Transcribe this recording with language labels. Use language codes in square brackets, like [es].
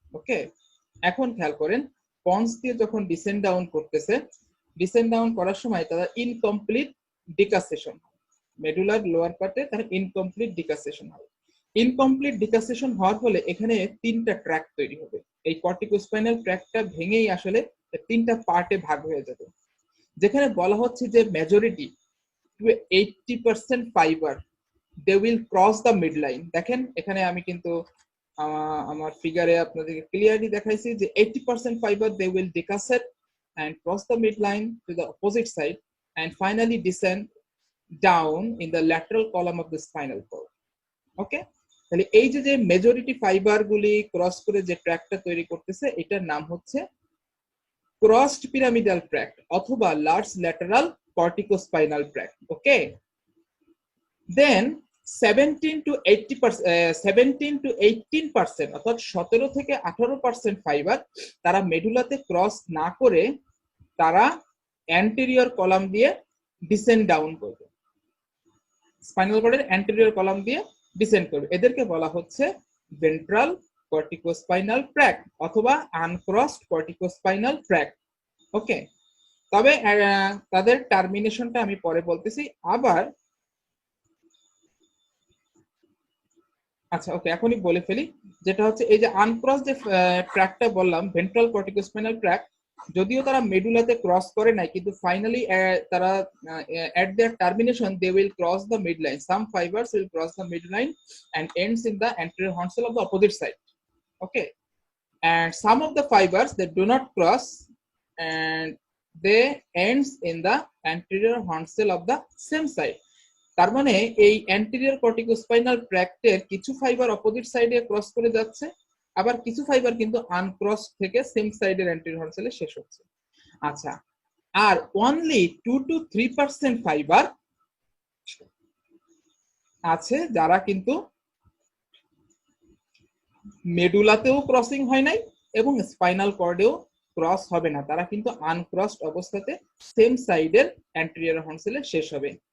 [bn] ওকে, এখন খেয়াল করেন পন্স দিয়ে যখন ডিসেন্ড ডাউন করতেছে, ডিসেন্ড ডাউন করার সময় তারা ইনকমপ্লিট ডিকাসেশন, মেডুলার লোয়ার পার্টে তার ইনকমপ্লিট ডিকাসেশন হবে। ইনকমপ্লিট ডিকাসেশন হওয়ার ফলে এখানে তিনটা ট্র্যাক তৈরি হবে। এই কর্টিকোস্পাইনাল ট্র্যাকটা ভেঙেই আসলে তিনটা পার্টে ভাগ হয়ে যাবে, যেখানে বলা হচ্ছে যে [en] Majority to 80% fibre they will cross the mid line. [bn] দেখেন এখানে আমি কিন্তু আমার ফিগারে আপনাদেরকে ক্লিয়ারলি দেখাইছি যে [en] 80% fibre they will decussate and cross the midline to the opposite side and finally descend down in the lateral column of the spinal cord. [bn] ওকে, তাহলে এই যে মেজরিটি ফাইবার গুলি ক্রস করে যে ট্র্যাকটা তৈরি করতেছে এটার নাম হচ্ছে ক্রসড পিরামিডাল ট্র্যাক্ট অথবা large lateral corticospinal tract. Okay, then 17 to 18% অর্থাৎ 17 থেকে 18% ফাইবার তারা মেডুলাতে ক্রস না করে তারা অ্যান্টেরিয়র কলাম দিয়ে ডিসেন্ড ডাউন করবে, স্পাইনাল কর্ডের অ্যান্টেরিয়র কলাম দিয়ে ডিসেন্ড করবে। এদেরকে বলা হচ্ছে ভেন্ট্রাল কর্টিকোস্পাইনাল ট্র্যাক্ট অথবা আনক্রসড কর্টিকোস্পাইনাল ট্র্যাক্ট। ওকে, তবে তাদের টার্মিনেশনটা আমি পরে বলতেছি। আবার আচ্ছা ওকে, এখনই বলে ফেলি, যেটা হচ্ছে এই যে আনক্রস যে ট্র্যাকটা বললাম ভেন্ট্রাল কর্টিকোস্পাইনাল ট্র্যাক্ট, যদিও তারা মেডুলাতে ক্রস করে নাই কিন্তু ফাইনালি তারা [en] at their termination they will cross the midline. Some fibers will cross the midline and ends in the anterior horn cell of the opposite side. Okay, and some of the fibers they do not cross and they ends in the anterior horn cell of the same side. [bn] তার মানে এই anterior corticospinal ট্র্যাক্টের কিছু fibre opposite সাইডে cross করে যাচ্ছে, আবার কিছু fibre কিন্তু আনক্রস থেকে সেম সাইডের অ্যান্টেরিয়র হর্ন সেলে শেষ হচ্ছে। আচ্ছা, আর অনলি 2 to 3% ফাইবার আছে যারা কিন্তু মেডুলাতেও ক্রসিং হয় নাই এবং স্পাইনাল কর্ডেও ক্রস হবে না, তারা কিন্তু আনক্রসড অবস্থাতে সেম সাইডের অ্যান্টেরিয়র হর্ন সেলে শেষ হবে।